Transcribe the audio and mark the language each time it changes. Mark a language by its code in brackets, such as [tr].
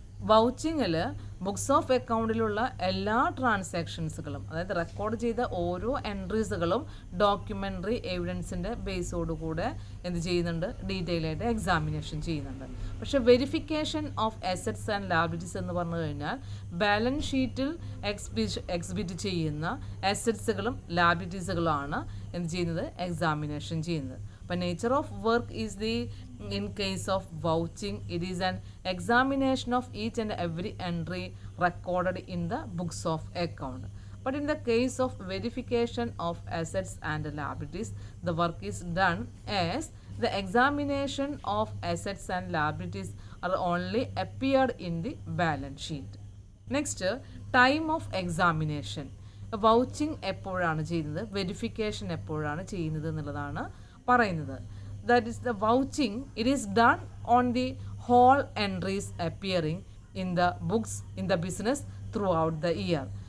[ml] വൗച്ചിങ്ങിൽ books of അക്കൗണ്ടിലുള്ള എല്ലാ ട്രാൻസാക്ഷൻസുകളും, അതായത് record ചെയ്ത ഓരോ എൻട്രീസുകളും ഡോക്യുമെൻ്ററി എവിഡൻസിൻ്റെ ബേസോടുകൂടെ എന്ത് ചെയ്യുന്നുണ്ട്, ഡീറ്റെയിൽ ആയിട്ട് എക്സാമിനേഷൻ ചെയ്യുന്നുണ്ട്. പക്ഷേ verification of assets and liabilities എന്ന് പറഞ്ഞു കഴിഞ്ഞാൽ ബാലൻസ് ഷീറ്റിൽ എക്സിബിറ്റ് ചെയ്യുന്ന അസറ്റ്സുകളും ലാബിലിറ്റീസുകളുമാണ് എന്ത് ചെയ്യുന്നത്, എക്സാമിനേഷൻ ചെയ്യുന്നത്. [en] But nature of work is in case of vouching, it is an examination of each and every entry recorded in the books of account. But in the case of verification of assets and liabilities, the work is done as the examination of assets and liabilities are only appeared in the balance sheet. Next, time of examination. [ml] Vouching എപ്പോഴാണ് ചെയ്യുന്നത്, verification എപ്പോഴാണ് ചെയ്യുന്നത് എന്നുള്ളതാണ് പറയുന്നത്. [en] That is the vouching, it is done on the whole entries appearing in the books in the business throughout the year.